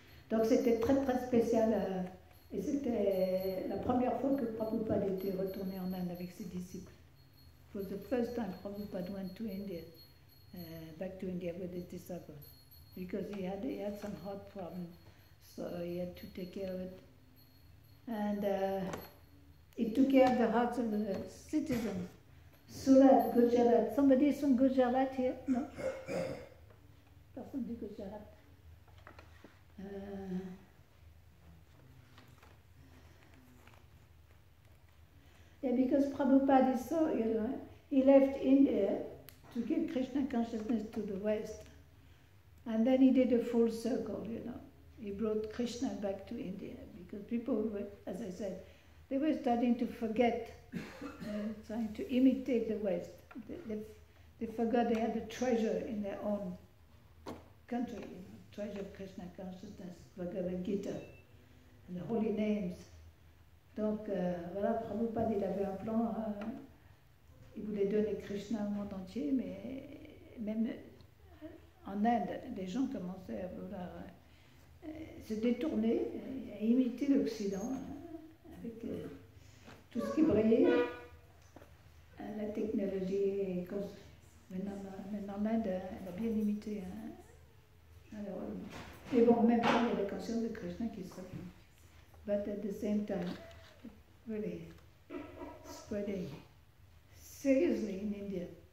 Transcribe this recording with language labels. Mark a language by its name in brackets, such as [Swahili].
[French] Donc c'était très très spécial et c'était la première fois que Prabhupada était retourné en Inde avec ses disciples. [English] It was the first time Prabhupada went to India, back to India with his disciples, because he had some heart problems, so he had to take care of it. And he took care of the hearts of the citizens. Surat, Gujarat. Somebody is from Gujarat here? No? [French] Person du Gujarat. [English] Yeah, because Prabhupada is so, he left India to give Krishna consciousness to the West. And then he did a full circle, He brought Krishna back to India because people were, as I said, they were starting to forget, trying to imitate the West. They forgot they had a treasure in their own country, treasure of Krishna consciousness, Bhagavad Gita, and the holy names. [French] Donc voilà, Prabhupada, il avait un plan, il voulait donner Krishna au monde entier, mais même en Inde, les gens commençaient à vouloir se détourner, à imiter l'Occident, avec tout ce qui brillait, la technologie. Maintenant, en Inde, elle a bien imité. Malheureusement. Mais bon, en même temps, il y a la conscience de Krishna qui se fait. [English] But at the same time, really spreading seriously in India.